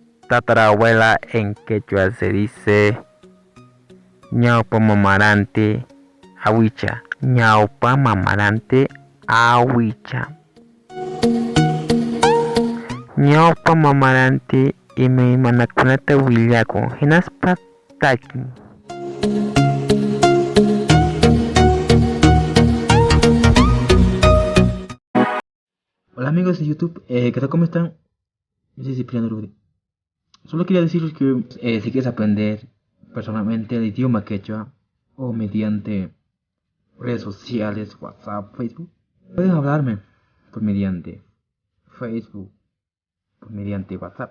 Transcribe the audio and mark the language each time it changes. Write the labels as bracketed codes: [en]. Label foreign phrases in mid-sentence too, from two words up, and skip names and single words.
[es] tatarabuela en quechua se dice [qu] ñaupa mamarante awicha. Ñaupa mamarante awicha. Ñaupa mamarante ime manakunata willakun hinaspa takin. [es] Hola amigos de YouTube, ¿qué tal? ¿Cómo están? Yo soy Cipriano Rubri. Solo quería decirles que si quieres aprender personalmente el idioma quechua o mediante redes sociales, WhatsApp, Facebook, puedes hablarme por mediante Facebook, por mediante WhatsApp.